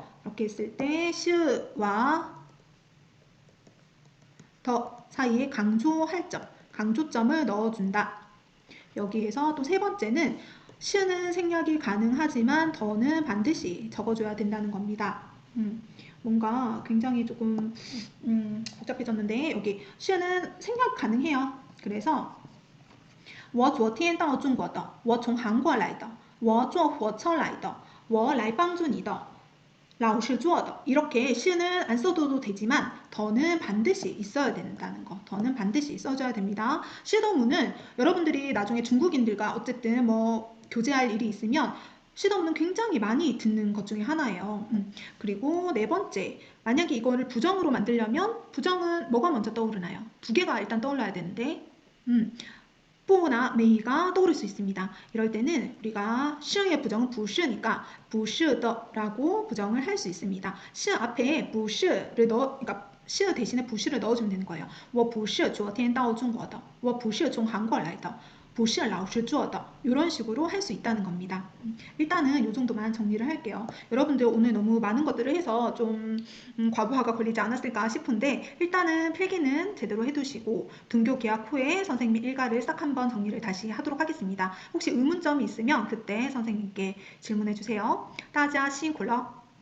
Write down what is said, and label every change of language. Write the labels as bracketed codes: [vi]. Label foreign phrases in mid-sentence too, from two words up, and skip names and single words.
[ko] 이렇게 했을 때 시와 더 사이에 강조할 점, 강조점을 넣어준다. 여기에서 또 세 번째는 시는 생략이 가능하지만 더는 반드시 적어줘야 된다는 겁니다. 뭔가 굉장히 조금 복잡해졌는데 여기 시는 생략 가능해요. 그래서 [zh] 我昨天到中国的我从韩国来的我坐火车来的我来帮助你的老师做的 [ko] 이렇게 시는 안 써도 되지만 더는 반드시 있어야 된다는 거. 더는 반드시 써줘야 됩니다. 시도문은 여러분들이 나중에 중국인들과 어쨌든 뭐 교제할 일이 있으면 시도문은 굉장히 많이 듣는 것 중에 하나예요. 그리고 네 번째, 만약에 이거를 부정으로 만들려면 부정은 뭐가 먼저 떠오르나요? 두 개가 일단 떠올라야 되는데 不나 메이가 떠오를 수 있습니다. 이럴 때는 우리가 是의 부정은 [zh] 不是 [ko] 니까 [zh] 不是的 [ko] 라고 부정을 할 수 있습니다. 是 앞에 [zh] 不是 [ko] 를 그러니까 是 대신에 [zh] 不是 [ko] 를 넣어주면 되는 거예요. [zh] 我不是昨天到中国的我不是从韩国来的不是老师做的 [ko] 이런 식으로 할 수 있다는 겁니다. 일단은 이 정도만 정리를 할게요. 여러분들 오늘 너무 많은 것들을 해서 좀 과부하가 걸리지 않았을까 싶은데 일단은 필기는 제대로 해두시고 등교 개학 후에 선생님 일과를 싹 한번 정리를 다시 하도록 하겠습니다. 혹시 의문점이 있으면 그때 선생님께 질문해 주세요. [zh] 大家辛苦了